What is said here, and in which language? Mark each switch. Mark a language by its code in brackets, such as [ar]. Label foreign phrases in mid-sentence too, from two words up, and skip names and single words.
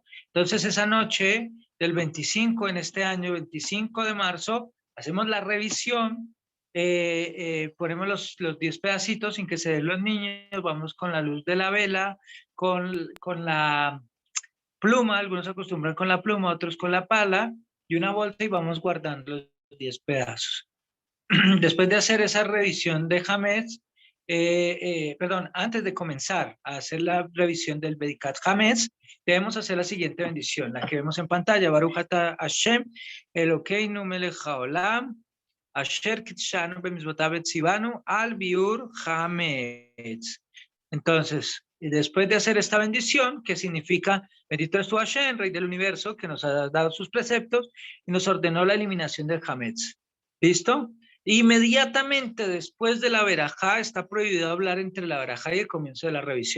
[es] Entonces, esa noche del 25, en este año, 25 de marzo, hacemos la revisión, ponemos los 10 pedacitos sin que se den los niños, vamos con la luz de la vela, con la pluma, algunos acostumbran con la pluma, otros con la pala, y una bolsa y vamos guardando los 10 pedazos. Después de hacer esa revisión de Hametz, perdón, antes de comenzar a hacer la revisión del [he] בדיקת חמץ, [es] debemos hacer la siguiente bendición, la que vemos en pantalla, [he] ברוך אתה השם, אלוקינו מלך העולם, אשר קדשנו במצוותיו וציוונו על ביעור חמץ. [es] Entonces, después de hacer esta bendición, que significa, bendito es tu Hashem, Rey del Universo, que nos ha dado sus preceptos y nos ordenó la eliminación del Hametz. ¿Listo? Inmediatamente después de la verajá, está prohibido hablar entre la verajá y el comienzo de la revisión.